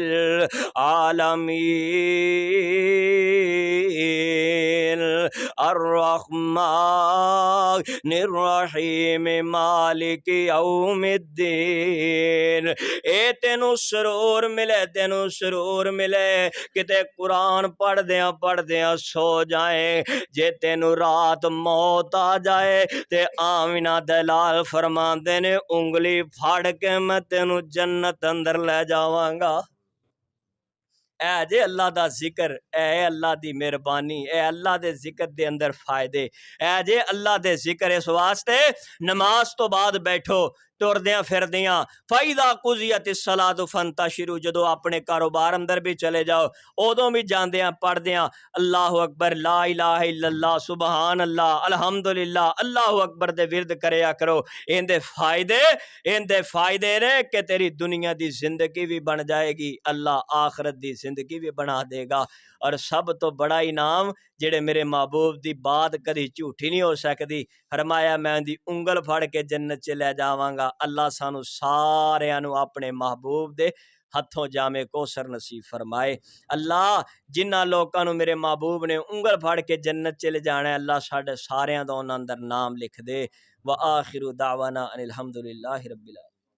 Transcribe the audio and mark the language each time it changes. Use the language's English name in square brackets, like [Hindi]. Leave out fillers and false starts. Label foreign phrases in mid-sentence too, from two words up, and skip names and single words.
[Arabic] العالمین الرحمن الرحیم مالک یوم الدین [Punjabi] اے تینوں سرور ملے کتے قرآن پڑھ دیاں سو جائیں جے تینوں رات موت آ جائے تے آمینہ دلال فرماندے نے انگلی پھاڑ کے میں تینوں جنت اندر لے جاواں گا اے جے اللہ دا ذکر اے اللہ دی مہربانی اے اللہ دے ذکر دے اندر فائدے اے جے اللہ دے ذکر اس واسطے نماز تو بعد بیٹھو ٹردیاں پھردیاں [Arabic] فَإِذَا قُضِيَتِ الصَّلَاةُ فَانْتَشِرُوا [Punjabi] جدو اپنے کاروبار اندر بھی چلے جاؤ ادوں بھی جاندیاں پڑھ دیاں [Arabic] اللہ اکبر لا الہ الا اللہ سبحان اللہ الحمدللہ اللہ اکبر [Punjabi] دے ورد کریا کرو ان دے فائدے نے کہ تیری دنیا دی زندگی بھی بن جائے گی اللہ آخرت دی زندگی بھی بنا دے گا اور سب تو بڑا انعام جڑے میرے محبوب دی بات کدی جھوٹی نہیں ہو سکتی فرمایا میں دی انگل پھڑ کے جنت چ لے جاواں گا اللہ سانو ساریاں نو اپنے محبوب دے ہتھوں جامے کوثر نصیب فرمائے اللہ جنہ لوکاں نو میرے محبوب نے انگل پھڑ کے جنت چ لے جانا ہے اللہ ساڈے ساریاں دا انہاں اندر نام لکھ دے [Arabic] وآخر دعوانا ان الحمدللہ رب العالمین